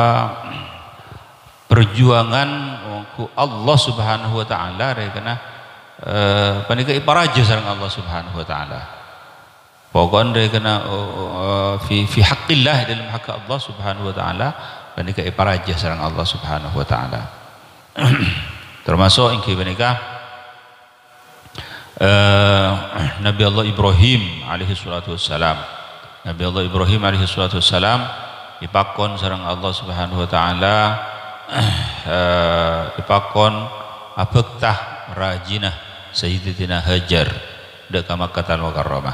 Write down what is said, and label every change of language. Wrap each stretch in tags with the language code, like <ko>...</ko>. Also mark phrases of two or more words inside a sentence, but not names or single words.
<mad>perjuangan</mad> <ar>الله سبحانه وتعالى</ar> <mad>rekana panika iparaja sareng</mad> <ar>الله سبحانه وتعالى.</ar> <mad>Pokon dia kena</mad> <ar>في حق الله</ar> <id>dalam hak Allah</id> <mad>Subhanahu wa taala panika iparaja sareng</mad> <ar>الله سبحانه وتعالى.</ar> <mad>Termasuk ingki panika Nabi Allah Ibrahim</mad> <ar>عليه الصلاة والسلام.</ar> <mad>Nabi Allah Ibrahim</mad> <ar>عليه الصلاة والسلام</ar> <mad>ipakon sareng</mad> <ar>الله سبحانه وتعالى</ar> <mad>ipakon abektah rajinah Sayyidatina Hajar dek ka Makkahul Mukarramah.</mad>